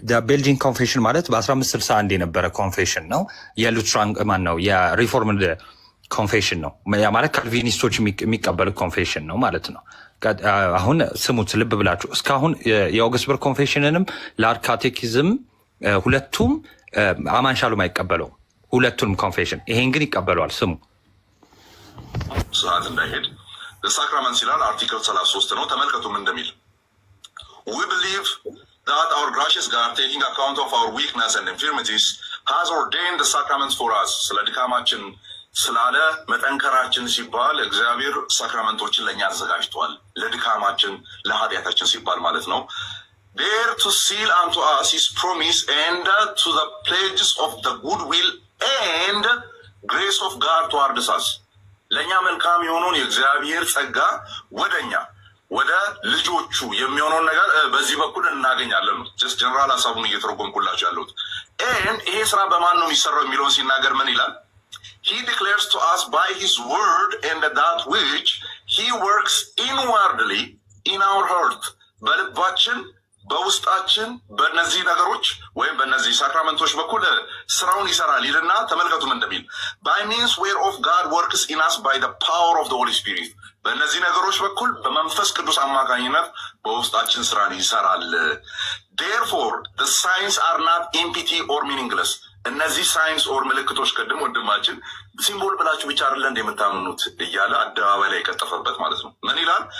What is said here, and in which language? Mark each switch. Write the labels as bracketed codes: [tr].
[am] ቤልጂክ ኮንፌሽን ማለት በ1561 የነበረ ኮንፌሽን ነው። የሉትራን ማን ነው የሪፎርምድ ኮንፌሽን ነው። ያ ማለት ካልቪኒስቶች የሚቀበሉት ኮንፌሽን ነው ማለት ነው። አሁን ስሙት ልብ ብላችሁ። እስካሁን የኦግስበርግ ኮንፌሽንንም ለአርካቴኪዝም ሁለቱም አማን ሻሎም አይቀበለው ሁለቱንም ኮንፌሽን። ይሄን ግን ይቀበለዋል። ስሙ ሰዓት እንዳይሄድ ሳክራመንት ይላል አርቲክል 33 ነው። ተመልከቱም እንደሚል [en] we believe that our gracious God taking account of our weakness and infirmities has ordained the sacraments for us [am] ስለ ድካማችን ስላለ መጠንከራችን ሲባል እግዚአብሔር ሳክራመንቶችን ለእኛ አዘጋጅቷል። ለድካማችን ለኃጢአታችን ሲባል ማለት ነው። [en] there to seal unto us his promise and to the pledges of the goodwill and grace of God towards us [am] ለእኛ መልካም የሆነውን የእግዚአብሔር ጸጋ ወደኛ ወደ ልጆቹ የሚሆነውን ነገር በዚህ በኩል እናገኛለን ነው። ጀስት ጀነራል ሀሳቡን እየተረጎምኩላቸው ያለሁት። ይሄ ስራ በማን ነው የሚሰራው የሚለውን ሲናገር ምን ይላል? [en] He declares to us by his word and that which he works inwardly in our heart. [am] በልባችን በውስጣችን በእነዚህ ነገሮች ወይም በእነዚህ ሳክራመንቶች በኩል ስራውን ይሰራል ይልና ተመልከቱ ምን እንደሚል [en] by means whereof God works in us by the power of the Holy Spirit። [am] በእነዚህ ነገሮች በኩል በመንፈስ ቅዱስ አማካኝነት በውስጣችን ስራን ይሰራል። [en] Therefore the signs are not empty or meaningless። [am] እነዚህ ሳይንስ ኦር ምልክቶች ቅድም ወንድማችን ሲምቦል ብላችሁ ብቻ አይደለ እንደምታምኑት እያለ አደባባይ ላይ የቀጠፈበት ማለት ነው። ምን ይላል?